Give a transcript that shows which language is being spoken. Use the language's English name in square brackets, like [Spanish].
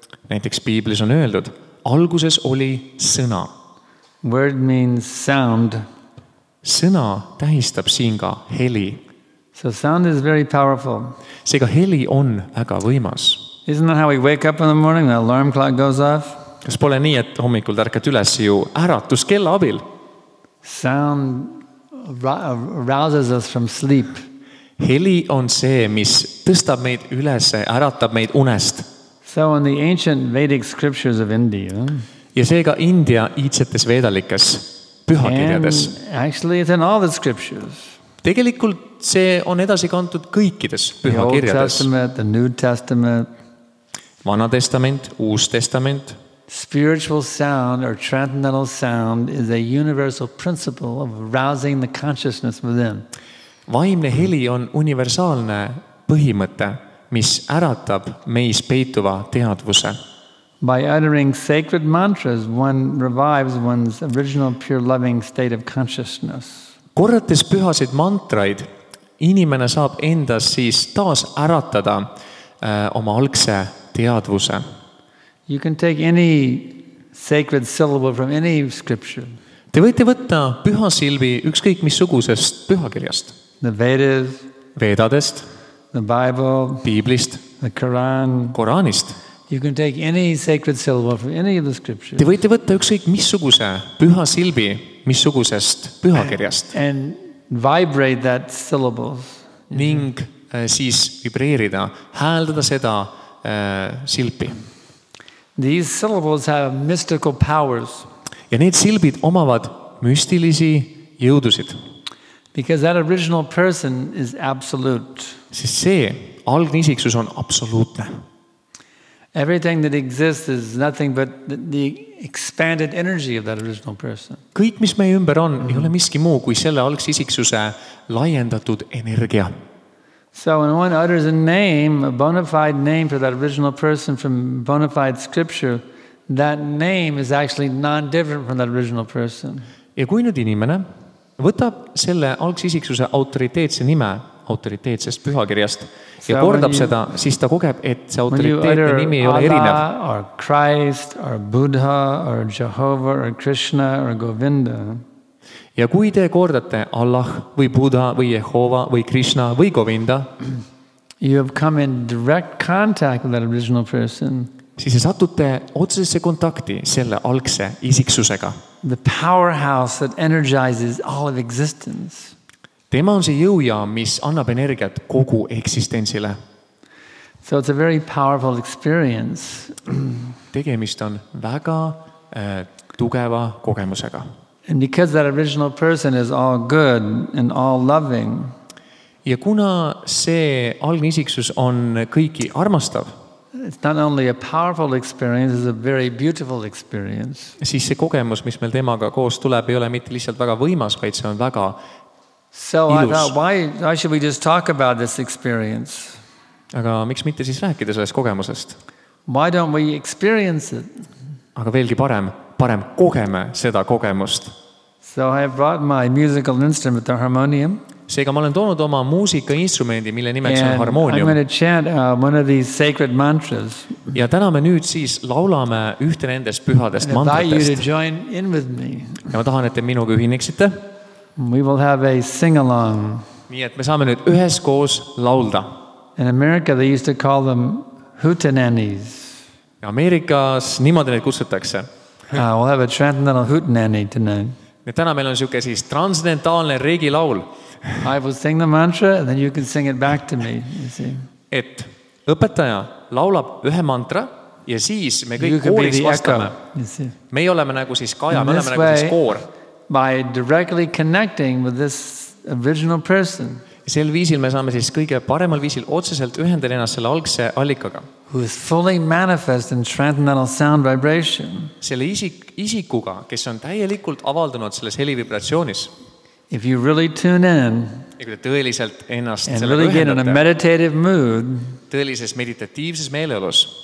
[Estonian] Näiteks Piiblis on öeldud, alguses oli sõna. [English] Word means sound. [Estonian] Sõna tähistab siin ka heli. [English] So sound is very powerful. [Estonian] Seega heli on väga võimas. [English] Isn't that how we wake up in the morning, the alarm clock goes off? [Estonian] Kas pole nii, et hommikul tärkad üles ju äratuskella abil? [English] Sound arouses us from sleep. [Estonian] Heli on see, mis tõstab meid üles, äratab meid unest. [English] So in the ancient Vedic scriptures of India, [Estonian] ja seega India iidsetes veedalikes pühakirjades. [English] and actually it's in all the scriptures. [Estonian] Tegelikult see on edasi kantud kõikides [English] The Old [Estonian] pühakirjades. [English] Testament, the New Testament. [Estonian] Vana testament, uus testament. [English] Spiritual sound or transcendental sound is a universal principle of arousing the consciousness within. [Estonian] Vaimne heli on universaalne põhimõte, mis äratab meis peituva teadvuse. [English] By uttering sacred mantras, one revives one's original pure loving state of consciousness. [Estonian] Korrates pühasid mantraid, inimene saab endas siis taas äratada oma algse teadvuse. [English] You can take any sacred syllable from any scripture. [Estonian] Te võite võtta pühasilbi ükskõik missugusest pühakirjast. [English] The Vedas, [Estonian] Veedadest, [English] the Bible, [Estonian] Piiblist, [English] the Quran. [Estonian] Koraanist. [English] You can take any sacred syllable from any of the scriptures. [Estonian] Te võite võtta ükskõik missuguse pühasilbi missugusest pühakirjast [English] And vibrate that syllables. [Estonian] ning siis vibreerida, hääldada seda silpi. [English] These syllables have mystical powers. [Estonian] Ja need silbid omavad müstilisi jõudusid. [English] Because that original person is absolute. [Estonian] Sest see algne isiksus on absoluutne. [English] Everything that exists is nothing but the expanded energy of that original person. [Estonian] Kõik, mis meie ümber on, ei ole miski muu kui selle algse isiksuse laiendatud energia. [English] So when one utters a name, a bona fide name for that original person from bona fide scripture, that name is actually non-different from that original person. [Estonian] Ja kui nüüd inimene võtab selle algse isiksuse autoriteetse nime autoriteetsest pühakirjast ja kordab seda, siis ta kogeb, et see autoriteetne nimi ei ole erinev. [English] Or Christ, or Buddha, or Jehovah, or Krishna, or Govinda. [Estonian] Ja kui te kordate Allah või Buddha või Jehova või Krishna või Govinda, [English] you have come in direct contact with that original person. [Estonian] siis te satute otsesesse kontakti selle algse isiksusega. [English] The powerhouse that energizes all of existence. [Estonian] Tema on see jõujaam, mis annab energiat kogu eksistentsile. [English] So it's a very powerful experience. [Estonian] Tegemist on väga tugeva kogemusega. [English] And because that original person is all good and all loving, [Estonian] ja kuna see algne isiksus on kõiki armastav, [English] it's not only a powerful experience, it's a very beautiful experience. [Estonian] Siis see kogemus, mis meil temaga koos tuleb, ei ole mitte lihtsalt väga võimas, vaid see on väga [English] So I [Estonian] ilus. [English] thought, why should we just talk about this experience? [Estonian] Aga miks mitte siis rääkida sellest kogemusest? [English] Why don't we experience it? [Estonian] Aga veelgi parem kogeme seda kogemust. [English] So I brought my musical instrument, the harmonium. [Estonian] Seega ma olen toonud oma muusikainstrumendi, mille nimeks on [English] And I'm [Estonian] harmoonium. [English] going to chant one of these sacred mantras. [Estonian] Ja täna me nüüd siis laulame ühte nendest pühadest [English] And invite you to [Estonian] mantratest. [English] join in with me. [Estonian] Ja ma tahan, et te minuga ühineksite. [English] We will have a sing-along. [Estonian] Nii et me saame nüüd üheskoos laulda. [English] In America, they used to call them hootenannies. [Estonian] Ameerikas niimoodi neid kutsutakse. [English] We'll have a transcendental hootenanny tonight. [Estonian] Ja täna meil on niisugune siis transcendentaalne reegilaul. [English] I will sing the mantra, and then you can sing it back to me, you see. [Estonian] Et õpetaja laulab ühe mantra ja siis me [English] You [Estonian] kõik [English] can be [Estonian] kooris [English] the [Estonian] vastame. [English] echo, you see. [Estonian] Meie oleme nagu siis kaja, [English] In [Estonian] me [English] this [Estonian] oleme nagu siis [English] way, [Estonian] koor. [English] by directly connecting with this original person [Estonian] Sel viisil me saame siis kõige paremal viisil otseselt ühendada ennast selle algse allikaga. [English] who is fully manifest in transcendental sound vibration. [Estonian] Selle isikuga, kes on täielikult avaldunud selles helivibratsioonis. [English] If you really tune in [Estonian] Ja kui te tõeliselt ennast [English] and [Estonian] sellega [English] really get in a [Estonian] ühendate, [English] meditative mood, [Estonian] tõelises meditatiivses meeleolus,